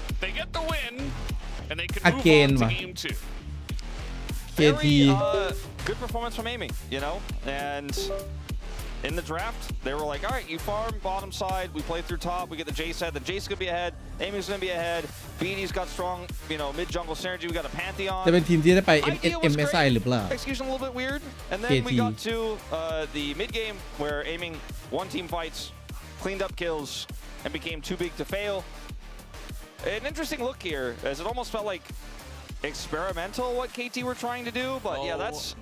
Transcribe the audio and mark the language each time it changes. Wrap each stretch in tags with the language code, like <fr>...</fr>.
<en>They get the win, and they can move on to game 2. Very good performance from Aiming, and in the draft, they were like, all right, you farm bottom side, we play through top, we get the Jace ahead, the Jace is going to be ahead, Aiming's going to be ahead, BD's got strong, mid-jungle synergy, we got a Pantheon.</en> <th>จะเป็นทีมที่ได้ไป MSI หรือเปล่า</th> <en>Execution a little bit weird, and then we got to the mid-game where Aiming won team fights, cleaned up kills, and became too big to fail. An interesting look here, as it almost felt like experimental what KT were trying to do, but yeah, that's...</en>